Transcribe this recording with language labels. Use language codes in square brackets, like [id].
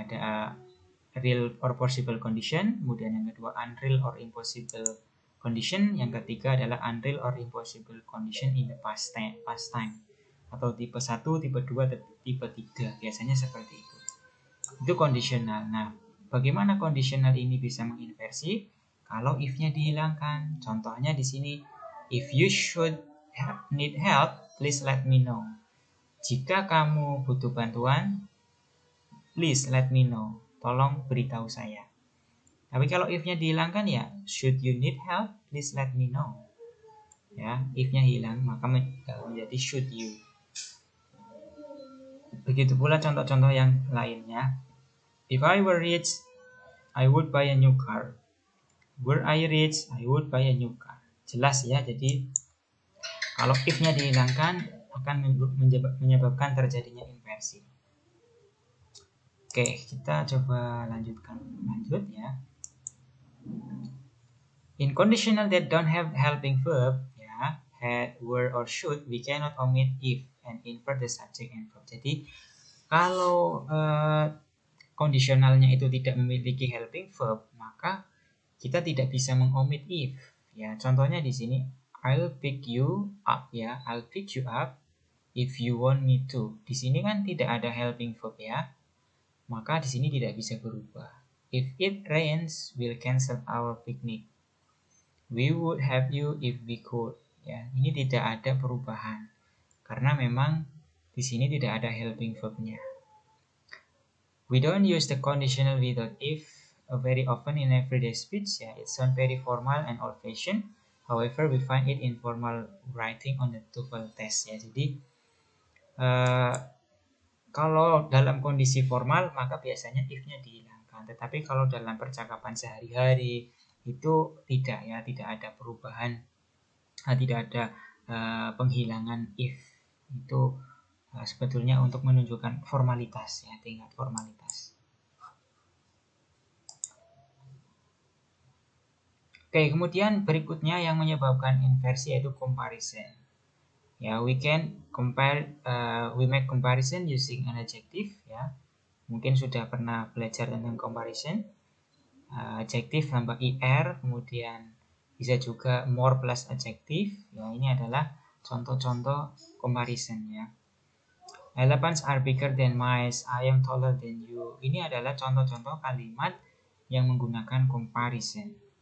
[en] Ada real or possible condition, [id] kemudian yang kedua [en] unreal or impossible condition, [id] yang ketiga adalah [en] unreal or impossible condition in the past time. [id] Atau tipe 1, tipe 2, tipe 3. Biasanya seperti itu. Itu kondisional. Nah, bagaimana kondisional ini bisa menginversi? Kalau if-nya dihilangkan. [en] Contohnya di sini, if you should need help, please let me know. [id] Jika kamu butuh bantuan, [en] please let me know. [id] Tolong beritahu saya. Tapi kalau if-nya dihilangkan ya, [en] should you need help, please let me know. [id] ya, if-nya hilang maka menjadi should you. Begitu pula contoh-contoh yang lainnya. [en] If I were rich, I would buy a new car. Were I rich, I would buy a new car. [id] Jelas ya, jadi kalau if-nya dihilangkan akan menyebabkan terjadinya inversi. Oke, kita coba lanjut ya. [en] In conditional that don't have helping verb, ya, had, were, or should, we cannot omit if and invert the subject and verb. [id] Jadi kalau kondisionalnya itu tidak memiliki helping verb, maka kita tidak bisa mengomit if. Ya, contohnya di sini, [en] I'll pick you up, ya, I'll pick you up if you want me to. [id] Di sini kan tidak ada helping verb, ya, maka di sini tidak bisa berubah. [en] If it rains, we'll cancel our picnic. We would have you if we could. [id] Ya, ini tidak ada perubahan karena memang di sini tidak ada helping verb-nya. [en] We don't use the conditional without if very often in everyday speech. Ya, it sounds very formal and old-fashioned. However, we find it in formal writing on the TOEFL test. [id] Ya, jadi kalau dalam kondisi formal maka biasanya if-nya dihilangkan. Tetapi kalau dalam percakapan sehari-hari itu tidak, ya, tidak ada perubahan, tidak ada penghilangan if. Itu sebetulnya untuk menunjukkan formalitas, ya, tingkat formalitas. Oke, kemudian berikutnya yang menyebabkan inversi yaitu comparison. [en] Ya, we can compare, we make comparison using an adjective. [id] Ya, mungkin sudah pernah belajar tentang comparison. Adjektif tambah er, kemudian bisa juga more plus adjektif. Ya, ini adalah contoh-contoh comparison, ya. [en] Elephants are bigger than mice. I am taller than you. [id] Ini adalah contoh-contoh kalimat yang menggunakan comparison.